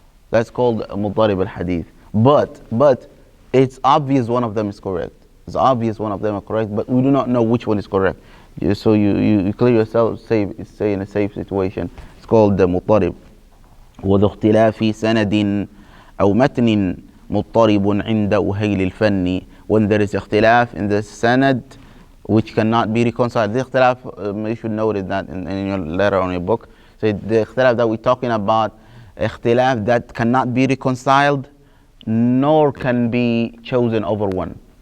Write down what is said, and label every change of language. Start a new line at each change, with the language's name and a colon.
English: That's called muddarib al-hadith. But it's obvious one of them is correct. It's obvious one of them are correct, but we do not know which one is correct. So you clear yourself, stay in a safe situation. It's called the muddarib.
Arabic: وذو اختلاف سند أو متن مضطرب عند أهيل الفن.
English: When there is اختلاف in the sanad which cannot be reconciled. The اختلاف, you should notice that in your letter on your book. So the اختلاف that we're talking about, اختلاف that cannot be reconciled nor can be chosen over one.